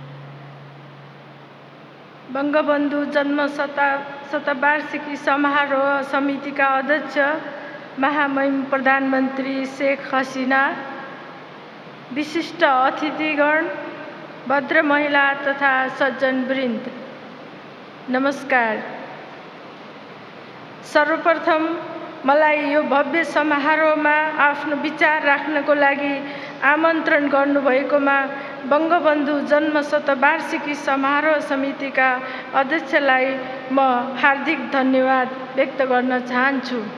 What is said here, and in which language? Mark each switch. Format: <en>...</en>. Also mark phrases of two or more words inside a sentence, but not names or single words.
<ne>बंगबंधु जन्म शतवार्षिकी समारोह समिति का अध्यक्ष महामहिम प्रधानमंत्री शेख हसीना, विशिष्ट अतिथिगण, भद्र महिला तथा सज्जन वृन्द, नमस्कार। सर्वप्रथम मलाई यो भव्य समारोहमा आफ्नो विचार राख्नको लागि आमन्त्रण गर्नुभएकोमा बंगबन्धु जन्म शतवार्षिकी समारोह समितिका अध्यक्षलाई म हार्दिक धन्यवाद व्यक्त गर्न चाहन्छु।</ne>